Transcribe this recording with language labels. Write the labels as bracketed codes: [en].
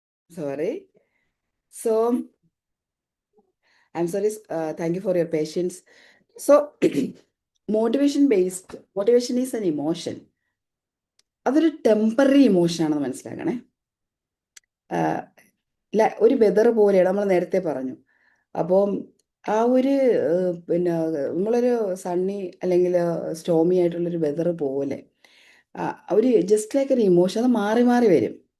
[en] sorry. So I'm sorry. Thank you for your patience. So motivation is an emotion. [ml] അതൊരു temporary emotion ആണെന്ന് മനസ്സിലാക്കണേ. ഒരു weather പോലെയാണ്, നമ്മൾ നേരത്തെ പറഞ്ഞു. അപ്പം ആ ഒരു പിന്നെ നമ്മളൊരു സണ്ണി അല്ലെങ്കിൽ സ്റ്റോമി ആയിട്ടുള്ളൊരു വെതർ പോലെ ഒരു ജസ്റ്റ് ലൈക്ക് ഒരു ഇമോഷൻ, അത് മാറി മാറി വരും.